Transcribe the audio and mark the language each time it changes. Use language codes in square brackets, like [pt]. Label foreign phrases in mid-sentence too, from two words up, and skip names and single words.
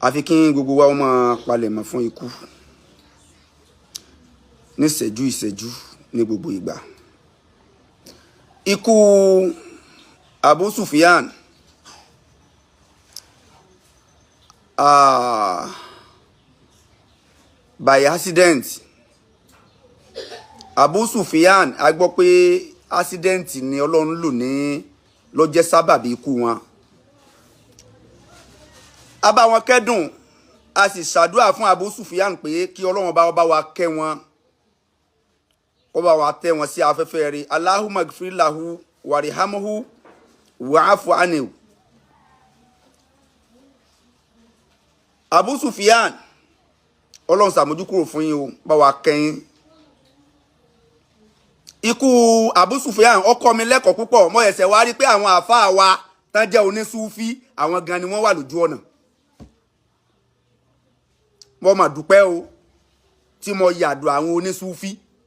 [yo] àfi kí gbogbo wa máa palẹ̀mọ́ fún ikú ní ìṣẹ́jú ní gbogbo ìgbà. Ikú Abu Sufyan [en] by accident. [yo] Abu Sufyan a gbọ́ pé accident ni Ọlọ́run lò ní ló jẹ́ sábàbí ikú wọn. A bá wọn kẹ́dùn, a sì ṣàdúrà fún Abu Sufyan pé kí Ọlọ́run bá wa kẹ́ wọn, kó bá wa tẹ́ wọn sí afẹ́fẹ́ rẹ̀. [ar] اللهم اغفر له وارحمه واعف عنه. [yo] Abu Sufyan, Ọlọ́run ṣàmójúkúrò fún yín o, bá wa kẹ́yìn. Ikú Abu Sufyan ó kọ́ mi lẹ́kọ̀ọ́ púpọ̀. Mo ẹ̀sẹ̀ wá rí pé àwọn àfáà wa tán jẹ́ onísúfí, àwọn gan ni wọ́n wà lójú ọ̀nà. Mo mà dúpẹ́ o tí mo yàdọ̀ àwọn onísúfí.